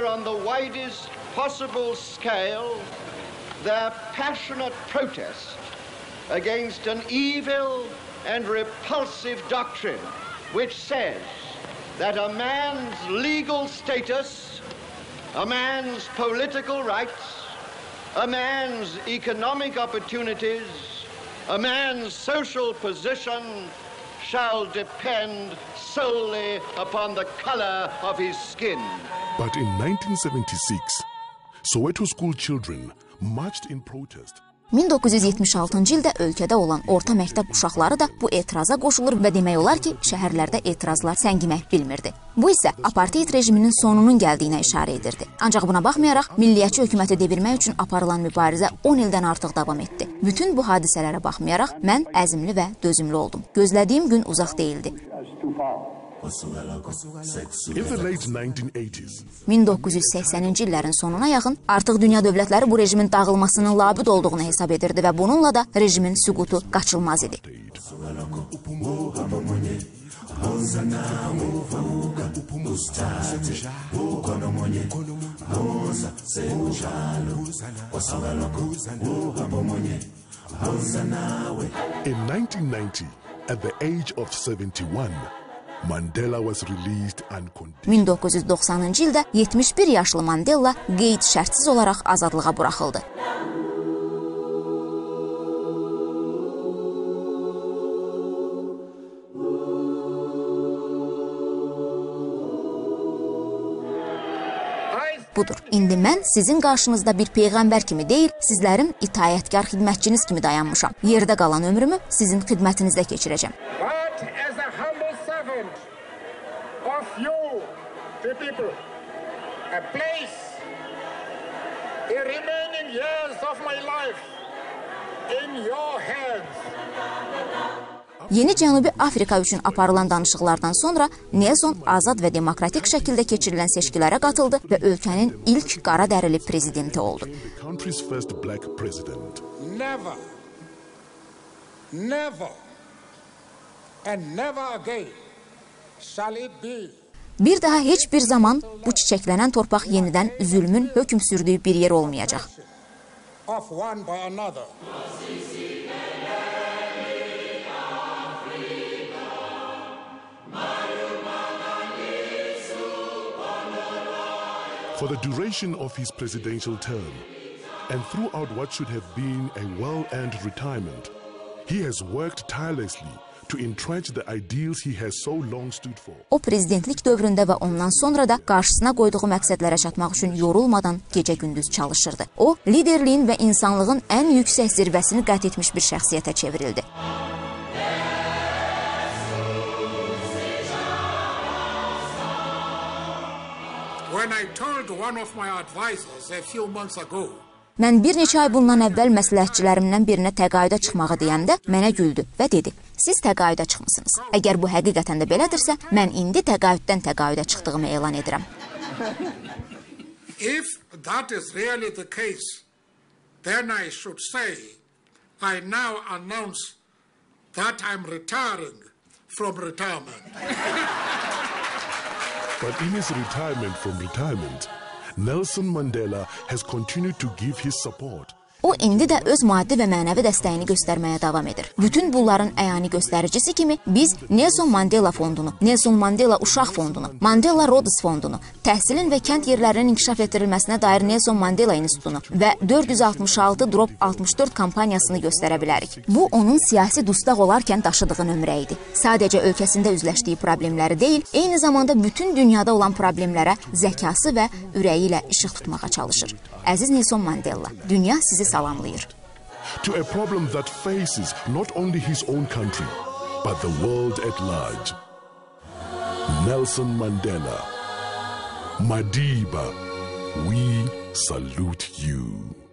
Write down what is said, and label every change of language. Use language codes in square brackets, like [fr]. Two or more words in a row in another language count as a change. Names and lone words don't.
[en] on the widest possible scale their passionate protest against an evil and repulsive doctrine which says that a man's legal status, a man's political rights, a man's economic opportunities, a man's social position shall depend solely upon the color of his skin. But in 1976, Soweto school children marched in protest. [az] 1976-cı ildə ölkədə olan orta məktəb uşaqları da bu etiraza qoşulur və demək olar ki, şəhərlərdə etirazlar səngimək bilmirdi. Bu isə apartheid rejiminin sonunun gəldiyinə işarə edirdi. Ancaq buna baxmayaraq, milliyyətçi hökuməti devirmək üçün aparılan mübarizə 10 ildən artıq davam etdi. Bütün bu hadisələrə baxmayaraq, mən əzmli və dözümlü oldum. Gözlədiyim gün uzaq deyildi. [en] In the late 1980s, [az] 1980-ci illərin sonuna yaxın artıq dünya dövlətləri bu rejimin dağılmasının labüd olduğunu hesab edirdi və bununla da rejimin süqutu qaçılmaz idi. [en] In 1990, at the age of 71, Mandela was released unconditionally. [az] 1990-cı ildə 71 yaşlı Mandela qeyd şərtsiz olaraq azadlığa buraxıldı. Budur. İndi mən sizin qarşınızda bir peyğəmbər kimi deyil, sizlərin itayətkar xidmətçiniz kimi dayanmışam. Yerdə qalan ömrümü sizin xidmətinizdə keçirəcəm. [en] But as a humble servant of you, the people, I place the remaining years of my life in your hands. [az] Yeni Cənubi Afrika üçün aparılan danışıqlardan sonra Nelson azad və demokratik şəkildə keçirilən seçkilərə qatıldı və ölkənin ilk qara dərili prezidenti oldu. [en] The country's first black president. Never, never, and never again shall it be. [az] Bir daha heç bir zaman bu çiçəklənən torpaq yenidən zülmün hökm sürdüyü bir yer olmayacaq. [en] Of one by another. For the duration of his presidential term, and throughout what should have been a well-earned retirement, he has worked tirelessly to entrench the ideals he has so long stood for. [az] O prezidentlik dövründə və ondan sonra da qarşısına qoyduğu məqsədlərə çatmaq üçün yorulmadan gecə-gündüz çalışırdı. O, liderliyin və insanlığın ən yüksək zirvəsini qət etmiş bir şəxsiyyətə çevrildi. [en] When I told one of my advisors a few months ago, [az] Mən bir neçə ay bundan əvvəl məsləhətçilərimdən birinə təqaüdə çıxmağı deyəndə mənə güldü və dedi, siz təqaüdə çıxmısınız. Əgər bu həqiqətən də belədirsə, mən indi təqaüddən təqaüdə çıxdığımı elan edirəm. [en] if that is really the case, then I should say I now announce that I'm retiring from retirement. But in his retirement from retirement, Nelson Mandela has continued to give his support. [az] O, indi də öz maddi və mənəvi dəstəyini göstərməyə davam edir. Bütün bunların əyani göstəricisi kimi biz Nelson Mandela fondunu, Nelson Mandela uşaq fondunu, Mandela Rhodes fondunu, təhsilin və kənd yerlərinin inkişaf etdirilməsinə dair Nelson Mandela institutunu və 466-64 kampaniyasını göstərə bilərik. Bu, onun siyasi dustaq olarkən daşıdığı nömrə idi. Sadəcə ölkəsində üzləşdiyi problemləri deyil, eyni zamanda bütün dünyada olan problemlərə zəkası və ürəyi ilə işıq tutmağa çalışır. Əziz Nelson Mandela, dünya sizi salamlayır. [en] To a problem that faces not only his own country, but the world at large. Nelson Mandela, Madiba, we salute you.